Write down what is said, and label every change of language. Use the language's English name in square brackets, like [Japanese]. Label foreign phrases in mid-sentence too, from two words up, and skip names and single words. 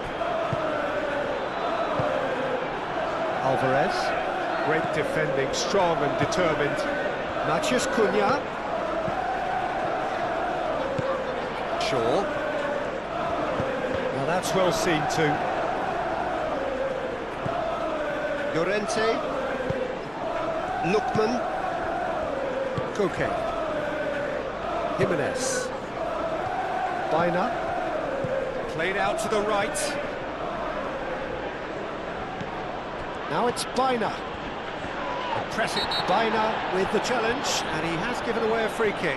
[English] Alvarez. Great defending, strong and determined. Matheus Cunha. Shaw. Now that's well seen too. Llorente. Lookman. Koke. Jimenez. Baina. Played out to the right. Now it's Baina. Pressing Baina with the challenge, and he has given away a free kick.